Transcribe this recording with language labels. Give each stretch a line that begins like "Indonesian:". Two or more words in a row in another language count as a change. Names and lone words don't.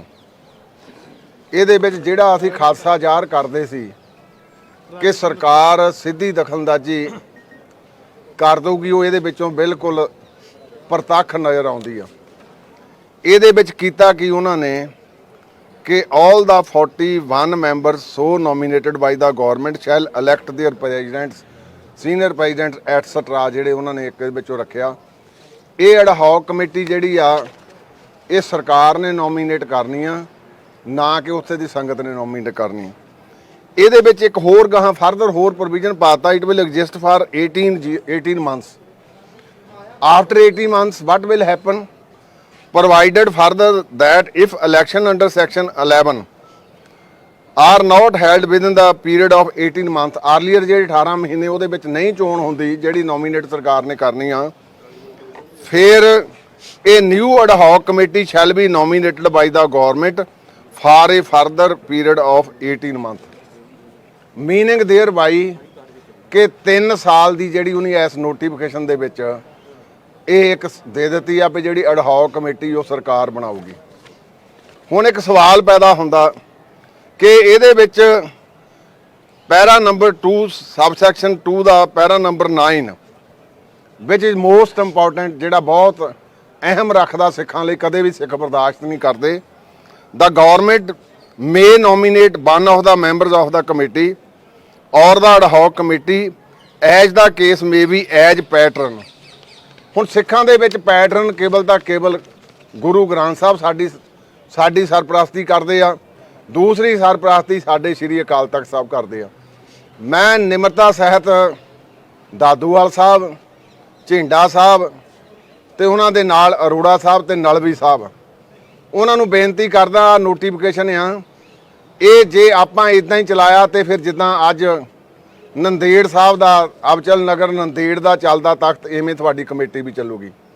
Punjabi: ਇਹਦੇ ਵਿੱਚ ਜਿਹੜਾ ਅਸੀਂ ਖਾਸਾ ਜ਼ਾਹਰ ਕਰਦੇ ਸੀ ਕਿ ਸਰਕਾਰ ਸਿੱਧੀ ਦਖਲਅੰਦਾਜ਼ੀ ਕਰ ਦਊਗੀ, ਉਹ ਇਹਦੇ ਵਿੱਚੋਂ ਬਿਲਕੁਲ ਪ੍ਰਤੱਖ ਨਜ਼ਰ ਆਉਂਦੀ ਆ। ਇਹਦੇ ਵਿੱਚ ਕੀਤਾ ਕਿ ਉਹਨਾਂ ਨੇ ਕਿ
English: all the 41 members so nominated by the government shall elect their presidents, senior presidents etc.
Punjabi: ਜਿਹੜੇ ਉਹਨਾਂ ਨੇ ਇੱਕ ਵਿੱਚੋਂ ਰੱਖਿਆ। ਇਹ
English: ad hoc committee
Punjabi: ਜਿਹੜੀ ਆ ਇਹ ਸਰਕਾਰ ਨੇ ਨੋਮੀਨੇਟ ਕਰਨੀ ਆ, ਨਾ ਕਿ ਉੱਥੇ ਦੀ ਸੰਗਤ ਨੇ ਨੋਮੀਨੇਟ ਕਰਨੀ। ਇਹਦੇ ਵਿੱਚ ਇੱਕ ਹੋਰ ਗਾਹਾਂ ਫਰਦਰ ਹੋਰ ਪ੍ਰੋਵੀਜ਼ਨ ਪਾਤਾ,
English: it will exist for 18 months. ਆਫਟਰ 18 months what will happen, provided further that if election under section 11 are not held within the period of 18 months, earlier
Punjabi: ਜਿਹੜੇ 18 ਮਹੀਨੇ ਉਹਦੇ ਵਿੱਚ ਨਹੀਂ ਚੋਣ ਹੁੰਦੀ ਜਿਹੜੀ ਨੋਮੀਨੇਟ ਸਰਕਾਰ ਨੇ ਕਰਨੀ ਆ, ਫਿਰ ਇਹ ਨਿਊ
English: ad hoc committee shall be nominated by the government for a further period of 18 months, meaning thereby
Punjabi: ਕਿ 3 ਸਾਲ ਦੀ ਜਿਹੜੀ ਉਹਨੇ ਇਸ ਨੋਟੀਫਿਕੇਸ਼ਨ ਦੇ ਵਿੱਚ ਇਹ ਇੱਕ ਦੇ ਦਿੱਤੀ ਆ ਵੀ ਜਿਹੜੀ
English: ad hoc
Punjabi: ਕਮੇਟੀ ਉਹ ਸਰਕਾਰ ਬਣਾਊਗੀ। ਹੁਣ ਇੱਕ ਸਵਾਲ ਪੈਦਾ ਹੁੰਦਾ ਕਿ ਇਹਦੇ ਵਿੱਚ ਪੈਰਾ ਨੰਬਰ 2 ਸਬਸੈਕਸ਼ਨ 2 ਦਾ ਪੈਰਾ ਨੰਬਰ 9 ਵਿਚ
English: is most important,
Punjabi: ਜਿਹੜਾ ਬਹੁਤ ਅਹਿਮ ਰੱਖਦਾ ਸਿੱਖਾਂ ਲਈ, ਕਦੇ ਵੀ ਸਿੱਖ ਬਰਦਾਸ਼ਤ ਨਹੀਂ ਕਰਦੇ।
English: The government may nominate one of the members of the committee or the ad hoc committee as the case may be as patron।
Punjabi: ਹੁਣ ਸਿੱਖਾਂ ਦੇ ਵਿੱਚ ਪੈਟਰਨ ਕੇਵਲ ਤਾਂ ਕੇਵਲ ਗੁਰੂ ਗ੍ਰੰਥ ਸਾਹਿਬ ਸਾਡੀ ਸਰਪ੍ਰਸਤੀ ਕਰਦੇ ਆ, ਦੂਸਰੀ ਸਰਪ੍ਰਸਤੀ ਸਾਡੇ ਸ਼੍ਰੀ ਅਕਾਲ ਤਖਤ ਸਾਹਿਬ ਕਰਦੇ ਆ। ਮੈਂ ਨਿਮਰਤਾ ਸਹਿਤ ਦਾਦੂਵਾਲ ਸਾਹਿਬ, ਝਿੰਡਾ ਸਾਹਿਬ ਤੇ ਉਹਨਾਂ ਦੇ ਨਾਲ ਅਰੋੜਾ ਸਾਹਿਬ ਤੇ ਨਲਵੀ ਸਾਹਿਬ, ਉਹਨਾਂ ਨੂੰ ਬੇਨਤੀ ਕਰਦਾ, ਨੋਟੀਫਿਕੇਸ਼ਨ ਆ ਇਹ ਜੇ ਆਪਾਂ ਇਦਾਂ ਹੀ ਚਲਾਇਆ ਤੇ ਫਿਰ ਜਿੱਦਾਂ ਅੱਜ ਨੰਦੇੜ ਸਾਹਿਬ ਦਾ ਅਬਚਲ ਨਗਰ ਨੰਦੇੜ ਦਾ ਚੱਲਦਾ ਤਖਤ, ਐਵੇਂ ਤੁਹਾਡੀ ਕਮੇਟੀ ਵੀ ਚੱਲੂਗੀ।